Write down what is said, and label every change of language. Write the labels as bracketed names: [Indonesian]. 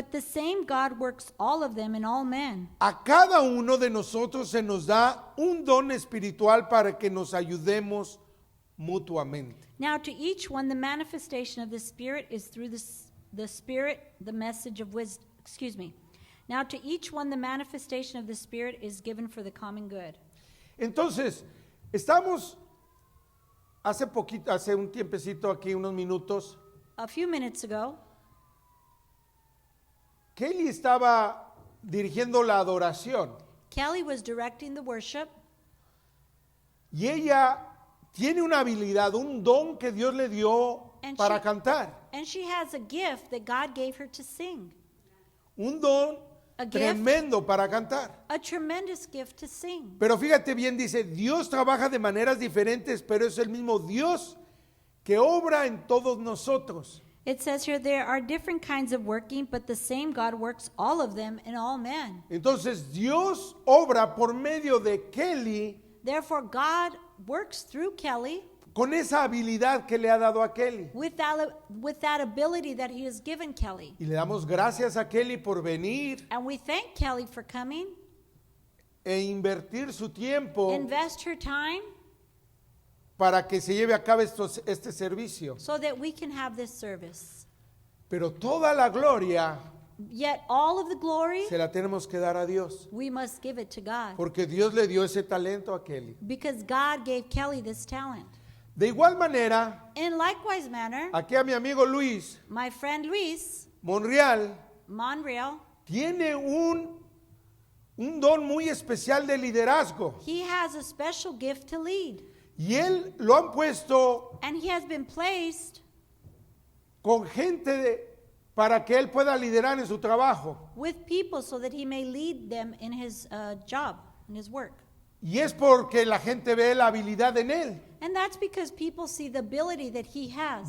[English] but the same God works all of them in all men. [Spanish] A cada uno de nosotros se nos da un don espiritual para que nos ayudemos mutuamente. [English] Now to each one the manifestation of the Spirit is through the Spirit, the message of wisdom. Now to each one the manifestation of the Spirit is given for the common good. [Spanish] Entonces, estamos hace un tiempecito aquí, unos minutos, [English] A few minutes ago, [Spanish] Kelly estaba dirigiendo la adoración [English] Kelly was directing the worship, [Spanish] y ella tiene una habilidad, un don que Dios le dio [English] And [Spanish] para [English] she- [Spanish] cantar. [English] and she has a gift that God gave her to sing. [Spanish] Un don [English] A gift, [Spanish] tremendo para cantar. [English] a tremendous gift to sing. [Spanish] Pero fíjate bien, dice, Dios trabaja de maneras diferentes, pero es el mismo Dios que obra en todos nosotros. [English] It says here there are different kinds of working, but the same God works all of them in all men. [Spanish] Entonces Dios obra por medio de Kelly [English] Therefore, God works through Kelly [Spanish] con esa habilidad que le ha dado a Kelly. [English] with that ability that He has given Kelly. [Spanish] Y le damos gracias a Kelly por venir [English] And we thank Kelly for coming, [Spanish] e invertir su tiempo [English] invest her time [Spanish] para que se lleve a cabo este servicio. [English] so that we can have this service. [Spanish] Pero toda la gloria [English] Yet all of the glory, [Spanish] se la tenemos que dar a Dios. [English] we must give it to God. [Spanish] Porque Dios le dio ese talento a Kelly. [English] Because God gave Kelly this talent. [Spanish] De igual manera, [English] In likewise manner, [Spanish] aquí a mi amigo Luis [English] my friend Luis [Spanish] Monreal [English] Monreal, [Spanish] tiene un don muy especial de liderazgo. [English] he has a special gift to lead. [Spanish] Y él lo han puesto [English] And he has been placed [Spanish] con gente para que él pueda liderar en su trabajo. [English] with people so that he may lead them in his job, in his work. [Spanish] Y es porque la gente ve la habilidad en él [English] And that's because people see the ability that he has